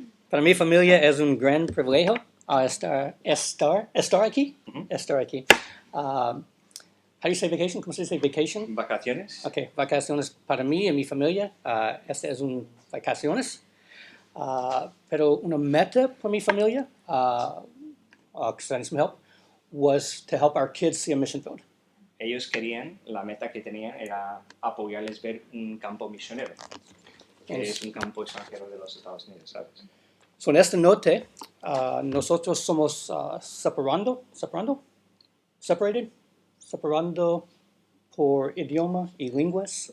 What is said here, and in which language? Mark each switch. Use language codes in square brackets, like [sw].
[es] Para mi familia es un gran privilegio estar aquí. Ujú. Estar aquí. [en] How do you say vacation? [es] ¿Cómo se dice vacation? ¿Vacaciones? Okay, vacaciones para mí y mi familia. Este es un vacaciones. Pero una meta para mi familia, [en] because I need some help, was to help our kids see a mission field. [es] Ellos querían, la meta que tenían era apoyarles ver un campo misionero, que es un campo extranjero de los Estados Unidos, ¿sabes? So en esta noche, nosotros somos separando por idioma y lenguas,